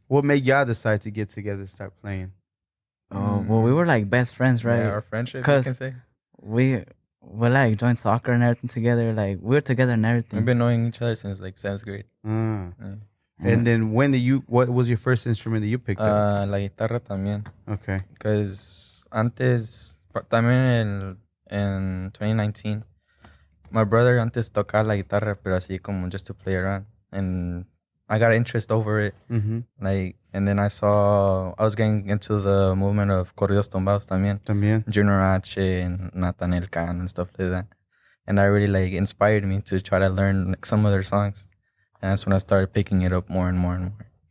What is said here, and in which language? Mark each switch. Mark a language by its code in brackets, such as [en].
[en] What made y'all decide to get together and start playing? well, we were like best friends, right? Yeah, our friendship, you 'Cause can say. we like joined soccer and everything together. Like we were together and everything. We've been knowing each other since like 7th grade. Mm. Yeah. And then what was your first instrument that you picked up? [es] La guitarra también. [en] Okay. Because [es] antes, también en 2019, [en] my brother [es] antes tocaba la guitarra, pero así como [en] just to play around. And I got interest over it. Mm-hmm. Like, and then I was getting into the movement of corridos tumbados también. [es] También. [en] Junior H and Nathaniel Cano and stuff like that. And that really like inspired me to try to learn like, some of their songs. And that's when I started picking it up more and more and more.